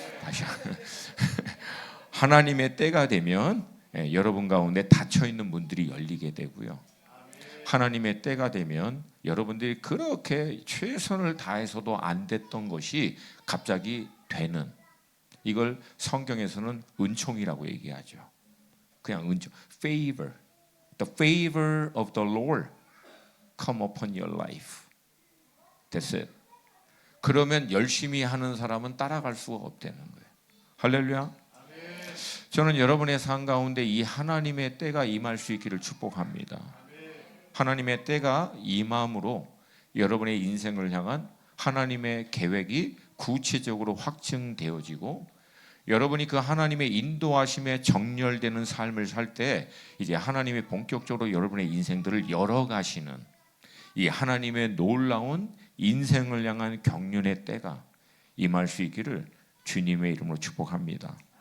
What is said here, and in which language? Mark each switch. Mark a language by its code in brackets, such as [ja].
[ko] 다시 하나님의 때가 되면 여러분 가운데 닫혀 있는 문들이 열리게 되고요. 하나님의 때가 되면 여러분들이 그렇게 최선을 다해서도 안 됐던 것이 갑자기 되는, 이걸 성경에서는 은총이라고 얘기하죠. 그냥 은총, favor. [en] The favor of the Lord come upon your life. That's it. [ko] 그러면 열심히 하는 사람은 따라갈 수가 없다는 거예요. 할렐루야. 저는 여러분의 삶 가운데 이 하나님의 때가 임할 수 있기를 축복합니다. 하나님의 때가 임함으로 여러분의 인생을 향한 하나님의 계획이 구체적으로 확증되어지고, 여러분이 그 하나님의 인도하심에 정렬되는 삶을 살 때 이제 하나님이 본격적으로 여러분의 인생들을 열어가시는 이 하나님의 놀라운 인생을 향한 경륜의 때가 임할 수 있기를 주님의 이름으로 축복합니다.